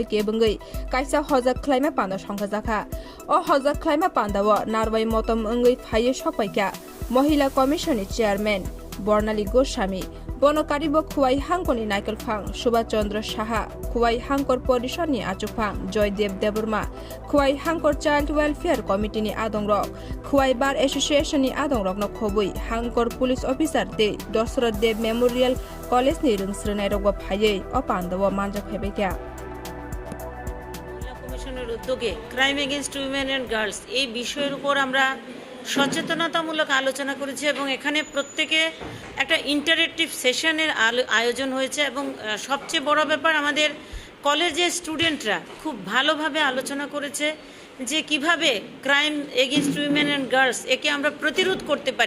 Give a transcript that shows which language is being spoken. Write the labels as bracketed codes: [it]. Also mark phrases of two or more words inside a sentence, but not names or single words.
[trp] Kebungei Kaisa Hoja Khlaima Panda Songkhajakha O Hoja Khlaima Pandawo Narwai Motom Ungei Phaye Sokpaika Mohila Commission ni Chairman Bwruirokno Goswami Bonokaribo Khwai Hangkoni Naikal Phang Subhash Chandra Saha Khwai Hangkor Porishad ni Achukphang Joydev Deburma Khwai Hangkor Child Welfare Committee ni Adongrok Khwai Bar Association ni Adongrokno khobui Hangkor Police Officer de Dosrat Dev Memorial College ni Rungsrnai Rogwa Phaye O Pandawo Manjak Hebekya [bn] কমিশনের উদ্যোগে [en] crime against women and girls [bn] এই বিষয়ের উপর আমরা সচেতনতামূলক আলোচনা করেছি এবং এখানে প্রত্যেকে একটা [en] interactive session [bn] আয়োজন হয়েছে এবং সবচেয়ে বড় ব্যাপার আমাদের কলেজের স্টুডেন্টরা খুব ভালোভাবে আলোচনা করেছে যে কিভাবে [en] crime against women and girls [bn] একে আমরা প্রতিরোধ করতে পারি।